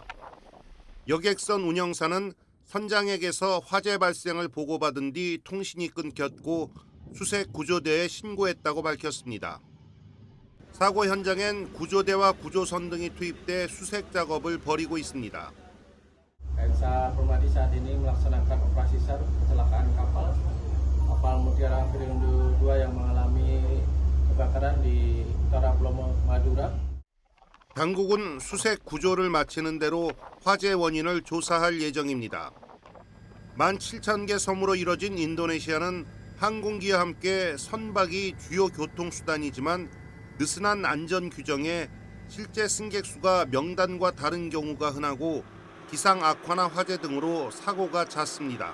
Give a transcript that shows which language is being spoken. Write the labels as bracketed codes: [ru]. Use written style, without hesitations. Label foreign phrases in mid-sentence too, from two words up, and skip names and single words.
[ko] 여객선 운영사는 선장에게서 화재 발생을 보고받은 뒤 통신이 끊겼고 수색 구조대에 신고했다고 밝혔습니다. 사고 현장엔 구조대와 구조선 등이 투입돼 수색 작업을 벌이고 있습니다. [id] KSA Permadi saat ini melaksanakan operasi SAR kecelakaan kapal Mutiara Perindo 2 yang mengalami kebakaran di utara Pulau Madura. [ko] 당국은 수색 구조를 마치는 대로 화재 원인을 조사할 예정입니다. 17,000개 섬으로 이뤄진 인도네시아는 항공기와 함께 선박이 주요 교통수단이지만 느슨한 안전 규정에 실제 승객 수가 명단과 다른 경우가 흔하고 기상 악화나 화재 등으로 사고가 잦습니다.